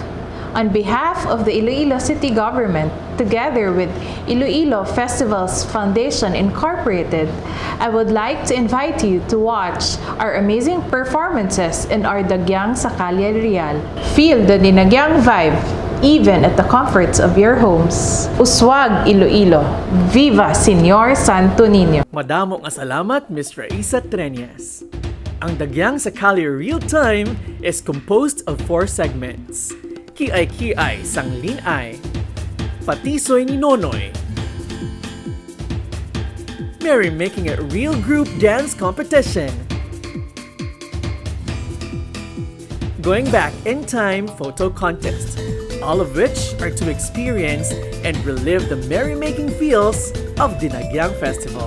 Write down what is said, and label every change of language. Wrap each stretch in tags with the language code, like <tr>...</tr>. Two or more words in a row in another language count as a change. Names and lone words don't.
<en>On behalf of the Iloilo City Government, together with Iloilo Festivals Foundation Incorporated, I would like to invite you to watch our amazing performances in our Dagyang sa Kalye Real. Feel the Dinagyang vibe, even at the comforts of your homes.</en> <hil>Uswag Iloilo!</hil> <es>Viva Señor Santo Niño!</es> <hil>Madamo nga salamat,</hil> <en>Ms. Raisa Treñas. Ang Dagyang sa Kalye Real Time is composed of 4 segments.</en> <hil>Kiay-kiay sang linay, Patisoy ni Nonoy,</hil> <en>Merry Making It Real Group Dance Competition, Going Back in Time Photo Contest, all of which are to experience and relive the merrymaking feels of Dinagyang Festival.</en>